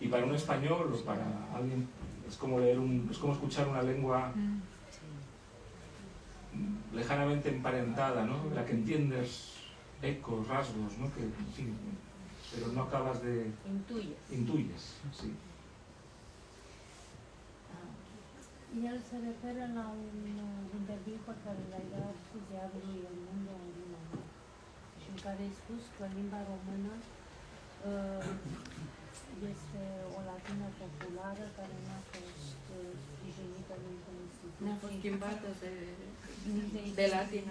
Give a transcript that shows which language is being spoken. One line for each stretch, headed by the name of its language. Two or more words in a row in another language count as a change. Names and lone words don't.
Spanish: Y para un español o para alguien es como escuchar una lengua lejanamente emparentada, ¿no? La que entiendes ecos, rasgos, ¿no? Que, en fin, pero no acabas de... Intuyes, sí. Y él se refiere
Romanian: la un interviu pe care l-ai dat ziarului El Mundo în limba mea și în care ai spus că limba română este o latină populară care n-a fost sprijinită dintr-o instituție. N-a fost schimbată de latină.